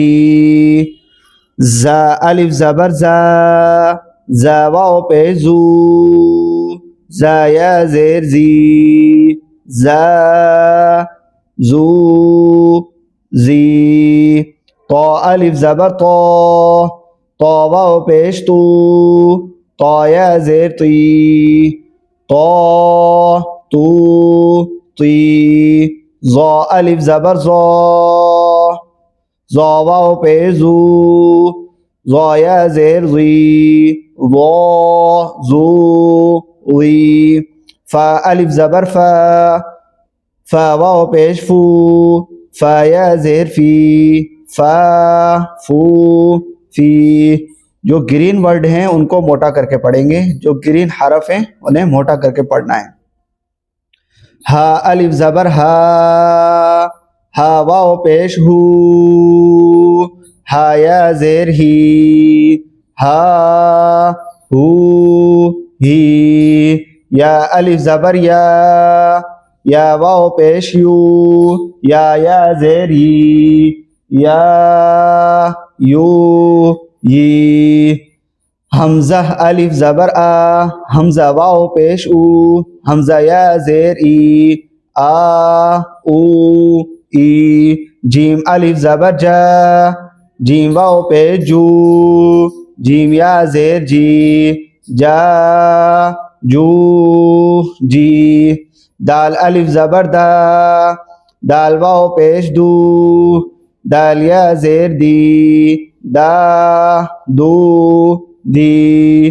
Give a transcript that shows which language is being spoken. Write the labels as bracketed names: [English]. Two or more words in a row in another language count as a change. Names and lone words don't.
[Hindi] ज़ा अलिफ ज़बर ज़ा, ज़ा वाव पेश ज़ू, ज़ा या ज़ेर ज़ी, ज़ा ज़ू ज़ी। तो अलिफ ज़बर तो, तो वाव पेश तू, तो या ज़ेर ती, तो तू ती। ज़ो अलिफ ज़बर ज़ो, ज़ो वाव पेश ज़ू, ज़ो या ज़ेर ज़ी, ज़ो ज़ू ज़ी। फ़ा अलिफ ज़बर फ़ा, फ़ा वाव पेश फ़ू, फ़ा या ज़ेर फ़ी, फ़ा फ़ू फ़ी। जो [English] green word [Hindi] हैं उनको मोटा करके पढ़ेंगे, जो ग्रीन हरफ हैं उन्हें मोटा करके पढ़ना है। हा अलिफ ज़बर हा, हा वाव पेश हू, हा या ज़ेर ही, हा हू ही। या अलिफ ज़बर या वाव पेश यू, या ज़ेर ही, या यू ये। हमजा अलिफ ज़बर आ, हमजा वाओ पेश ऊ, हमजा या ज़ेर ई, आ ऊ ई। जीम अलिफ ज़बर जा, जीम वाओ पेश जू, जीम या ज़ेर जी, जा जू जी। दाल अलिफ ज़बर दा, दाल वाओ पेश दू, दाल या ज़ेर दी, दा दू दी।